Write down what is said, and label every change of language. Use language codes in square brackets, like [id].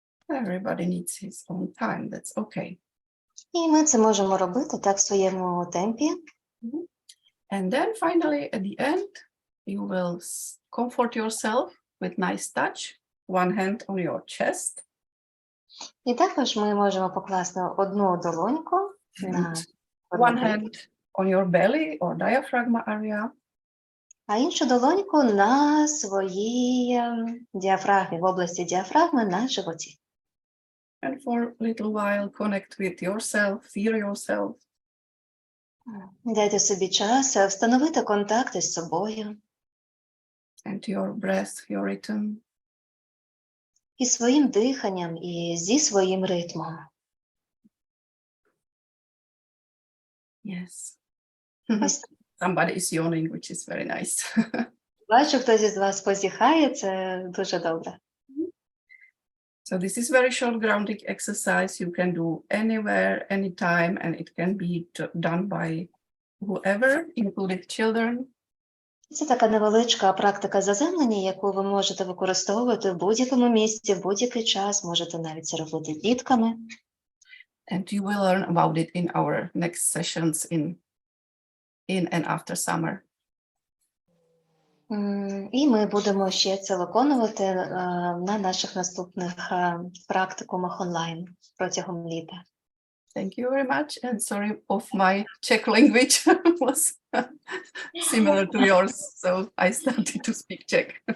[en] Everybody needs his own time. That's okay. [uk] І ми це можемо робити так в своєму темпі. [en] And then finally, at the end, you will comfort yourself with nice touch. One hand on your chest. [uk] І також ми можемо покласти одну долоньку на [en] One hand on your belly or diaphragm area. [uk] а іншу долоньку на своїй діафрагмі, в області діафрагми на животі. [en] And for a little while, connect with yourself, feel yourself. [uk] Дайте собі час встановити контакт із собою. [en] And your breath, your rhythm. [uk] І своїм диханням, і зі своїм ритмом. [en] Yes. [uk] Ось. [en] Somebody is yawning, which is very nice. [uk] Бачу, хтось із вас позіхає, це дуже добре. [en] So this is very short grounding exercise. You can do anywhere, anytime, and it can be done by whoever, including children. [uk] Це така невеличка практика заземлення, яку ви можете використовувати в будь-якому місці, в будь-який час, можете навіть це робити з дітками. [en] And you will learn about it in our next sessions in and after summer. [uk] І ми будемо ще це виконувати на наших наступних практикумах онлайн протягом літа. [en] Thank you very much. And sorry if my Czech language was similar to yours, so I started to speak Czech.